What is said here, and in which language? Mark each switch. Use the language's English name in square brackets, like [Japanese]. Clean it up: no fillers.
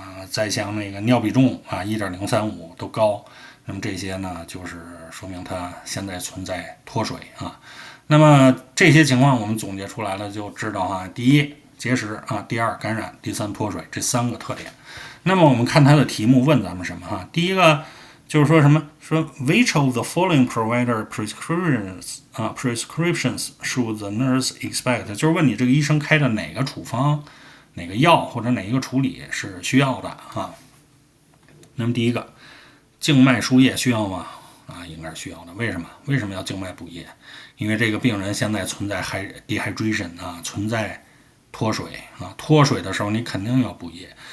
[Chinese] 再像那個尿比重啊1.035都高，那麼這些呢，就是說明他現在存在脫水啊。那麼這些情況我們總結出來了，就知道第一，結石啊，第二感染，第三脱水，这3个特点。那麼我們看它的題目問咱們什麼哈？第一個就是說什麼？說 [English] Which of the following provider prescriptions should the nurse expect？ [Chinese] 就是問你這個醫生開的哪個處方、哪個藥或者哪一個處理是需要的啊？那麼第一個，靜脈輸液需要嗎？啊，應該是需要的。為什麼？為什麼要靜脈補液？因為這個病人現在存在 dehydration 啊，存在脫水啊，脫水的時候你肯定要補液。